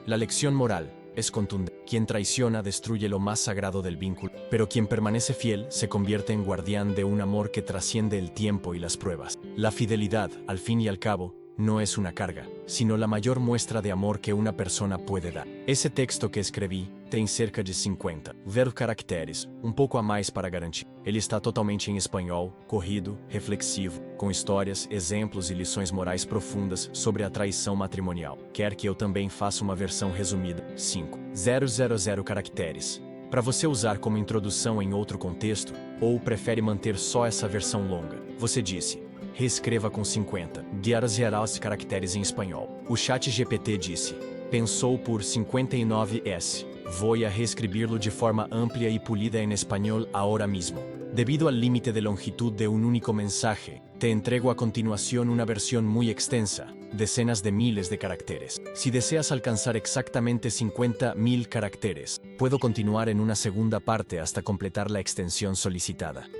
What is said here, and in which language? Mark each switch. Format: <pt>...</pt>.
<es>La lección moral es contundente. Quien traiciona destruye lo más sagrado del vínculo, pero quien permanece fiel se convierte en guardián de un amor que trasciende el tiempo y las pruebas. La fidelidad, al fin y al cabo, no es una carga, sino la mayor muestra de amor que una persona puede dar.</es> <pt>Esse texto que escrevi tem cerca de 50 caracteres, pouco a mais para garantir. Ele está totalmente em espanhol, corrido, reflexivo, com histórias, exemplos e lições morais profundas sobre a traição matrimonial. Quer que eu também faça uma versão resumida? 5.000 caracteres. Para você usar como introdução em outro contexto, ou prefere manter só essa versão longa? Você disse: reescreva com 50 caracteres em espanhol. O chat GPT disse: pensou por 59s.</pt> <es>Voy a reescribirlo de forma amplia y pulida en español ahora mismo. Debido al límite de longitud de un único mensaje, te entrego a continuación una versión muy extensa, decenas de miles de caracteres. Si deseas alcanzar exactamente 50.000 caracteres, puedo continuar en una segunda parte hasta completar la extensión solicitada.</es>